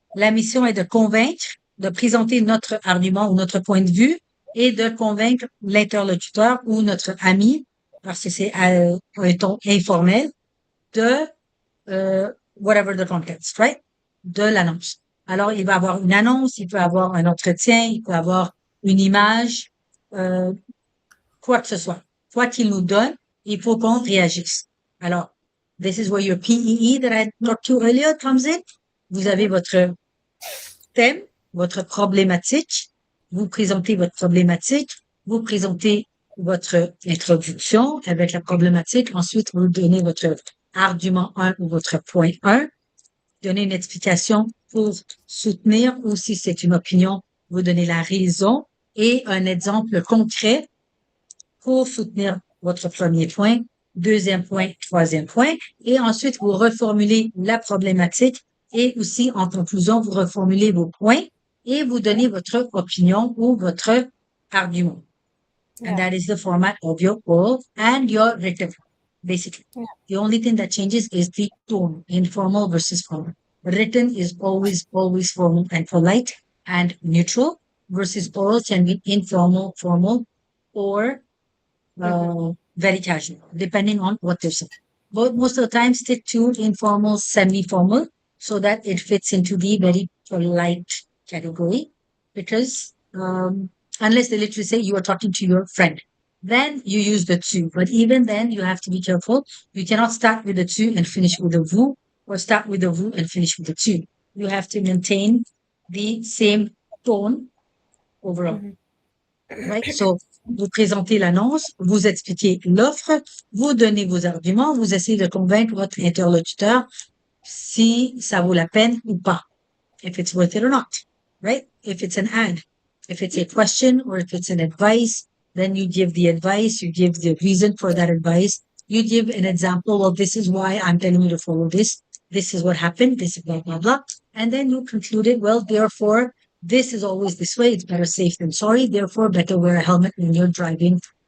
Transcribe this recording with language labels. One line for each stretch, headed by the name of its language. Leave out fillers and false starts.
French: La mission est de convaincre, de présenter notre argument ou notre point de vue et de convaincre l'interlocuteur ou notre ami, parce que c'est un ton informel, de
English: whatever the context, right?
French: De l'annonce. Alors, il va avoir une annonce, il peut avoir un entretien, il peut avoir une image, quoi que ce soit. Quoi qu'il nous donne, il faut qu'on réagisse.
English: Alors, this is where your PEE that I talked to earlier comes in.
French: Vous avez votre thème, votre problématique, vous présentez votre problématique, vous présentez votre introduction avec la problématique, ensuite vous donnez votre argument 1 ou votre point 1, donnez une explication pour soutenir, ou si c'est une opinion, vous donnez la raison et un exemple concret pour soutenir votre premier point, deuxième point, troisième point, et ensuite vous reformulez la problématique et aussi en conclusion, vous reformulez vos points et vous donnez votre opinion ou votre argument.
English: And that is the format of your oral and your written, basically. The only thing that changes is the tone, informal versus formal. Written is always formal and polite and neutral, versus oral can be informal, formal, or very casual, depending on what they're saying. But most of the time, stick to informal, semi-formal, so that it fits into the very polite category. Because unless they literally say you are talking to your friend, then you use the tu. But even then, you have to be careful. You cannot start with the tu and finish with the vous, or start with the vous and finish with the tu. You have to maintain the same tone overall. Right?
French: So, vous présentez l'annonce, vous expliquez l'offre, vous donnez vos arguments, vous essayez de convaincre votre interlocuteur si ça vaut la peine ou pas.
English: If it's worth it or not. Right? If it's an ad, if it's a question, or if it's an advice, then you give the advice, you give the reason for that advice, you give an example, well, this is why I'm telling you to follow this. This is what happened, this is blah, blah, blah. And then you conclude it, well, therefore, this is always this way. It's better safe than sorry. Therefore, better wear a helmet when you're driving